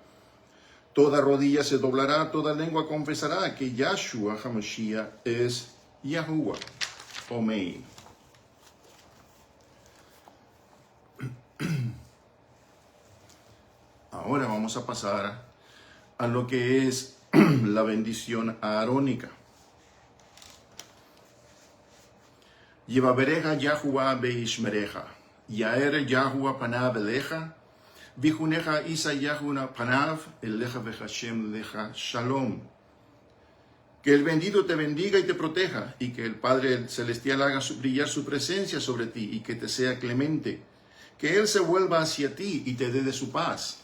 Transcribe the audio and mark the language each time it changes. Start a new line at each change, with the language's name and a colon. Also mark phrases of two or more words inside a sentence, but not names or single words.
Spanish: Toda rodilla se doblará, toda lengua confesará que Yahshua HaMashiach es Yahuwah. Amén. Ahora vamos a pasar a lo que es la bendición arónica.
Hebrew: יברכך יהוה וישמרך יאר יהוה פניו אליך ויחנך ישא יהוה פניו אליך וישם לך שלום.
Spanish: Que el bendito te bendiga y te proteja, y que el Padre Celestial haga brillar su presencia sobre ti, y que te sea clemente. Que Él se vuelva hacia ti y te dé de su paz.